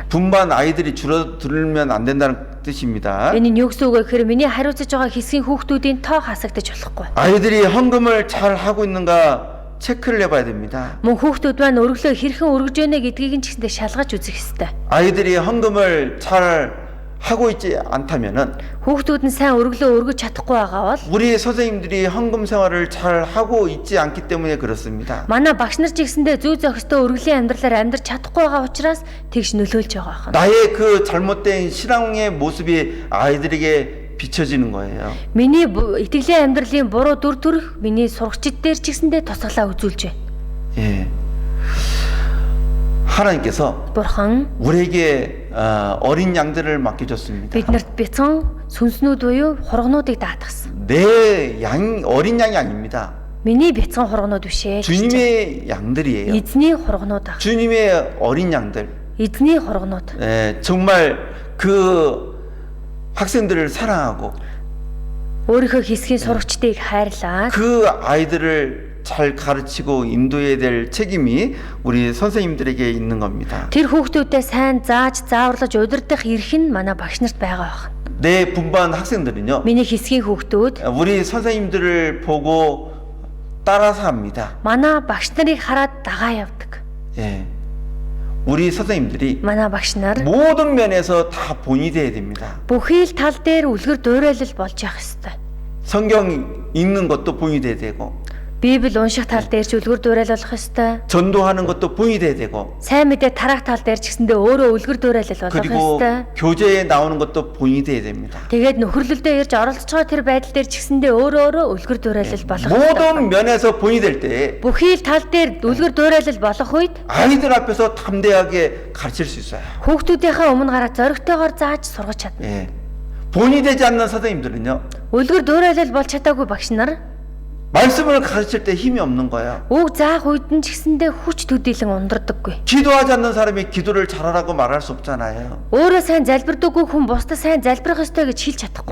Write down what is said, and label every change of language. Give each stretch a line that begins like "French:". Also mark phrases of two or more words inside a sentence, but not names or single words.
Korean: 분반 아이들이 줄어들면 안 된다는 뜻입니다.
Mongolian: Энэ нь юу гэсэн үг вэ гэхээр миний хариуцж байгаа хэсгийн хүүхдүүдийн тоо хасагдаж болохгүй.
Korean: 아이들이 헌금을 잘 하고 있는가 체크를 해봐야 됩니다.
Mongolian: Мөн хүүхдүүд маань өргөлөө хэрхэн өргөж байна гэдгийг нь ч гэсэндээ шалгаж үзэх ёстой.
Korean: 아이들이 헌금을 잘 하고 있지 않다면은
Mongolian: Хүүхдүүд нь сайн өргөлөө өргөж чадахгүй байгаа бол
Korean: 우리 선생님들이 헌금 생활을 잘 하고 있지 않기 때문에 그렇습니다.
Mongolian: манай багш нар ч гэсэндээ зүй зохистой өргөлийн амьдралаар амьдарч чадахгүй байгаа учраас тэгш нөлөөлж байгаа байна.
Korean: 나의 그 잘못된 신앙의 모습이 아이들에게 비춰지는 거예요.
Mongolian: Миний итгэлийн амьдралын буруу дүр төрх миний сурагчид дээр ч гэсэндээ тусгалаа үзүүлж байна.
Korean: 예. 하나님께서
Mongolian: Бурхан
Korean: 우리에게 어린 양들을 맡겨줬습니다.
Mongolian: биднэрт бяцхан сүнснүүд буюу хургнуудыг даатгсан.
Korean: 내 어린 양이 아닙니다.
Mongolian: Миний бяцхан хургнууд биш ээ.
Korean: 주님의 양들이에요.
Mongolian: Эзний хургнууд ах.
Korean: 주님의 어린 양들.
Mongolian: Эзний хургнууд.
Korean: 정말 그 학생들을 사랑하고
Mongolian: Өөрийнхөө хэсгийн сурагчдыг хайрлаад
Korean: 그 아이들을 잘 가르치고 인도해야 될 책임이 우리 선생님들에게 있는 겁니다.
Mongolian: тэр хүүхдүүдэд сайн зааж зааварлаж удирдах эрх нь манай багш нарт байгаа байна.
Korean: 내 분반 학생들은요,
Mongolian: Миний хэсгийн хүүхдүүд
Korean: 우리 선생님들을 보고 따라서 합니다.
Mongolian: манай багш нарыг хараад дагаа явдаг.
Korean: 예, 우리 선생님들이
Mongolian: Манай багш нар
Korean: 모든 면에서 다 본이 돼야 됩니다.
Mongolian: бүхий л тал дээр үлгэр дуурайлал болж явах ёстой.
Korean: 성경 읽는 것도 본이 돼야 되고,
Mongolian: Библи унших тал дээр ч үлгэр дуурайлуулах ёстой.
Korean: 전도하는 것도 본이 돼야 되고,
Mongolian: Сайн мэдээ тараах тал дээр ч гэсэндээ өөрөө үлгэр дуурайлал болгох
Korean: 그리고
Mongolian: ёстой.
Korean: 교제에 나오는 것도 본이 돼야 됩니다.
Mongolian: Тэгээд нөхөрлөлдөө ирж оролцож байгаа тэр байдал дээр ч гэсэндээ өөрөө үлгэр дуурайлал болох ёстой.
Korean: 모든 면에서 본이 될 때
Mongolian: Бүхий л тал дээр үлгэр дуурайлал болох үед
Korean: 아이들 앞에서 담대하게 가르칠 수 있어요.
Mongolian: хүүхдүүдийнхээ өмнө гараад зоригтойгоор зааж сургаж чадна.
Korean: 예. 본이 되지 않는 선생님들은요,
Mongolian: Үлгэр дуурайлал болж чадаагүй багш нар
Korean: 말씀을 가르칠 때 힘이 없는 거예요.
Mongolian: үг заах үед нь ч гэсэндээ хүч төдийлөн ундардаггүй.
Korean: 기도하지 않는 사람이 기도를 잘하라고 말할 수 없잖아요.
Mongolian: Өөрөө сайн залбирдаггүй хүн бусдад сайн залбирах ёстой гэж хэлж чадахгүй.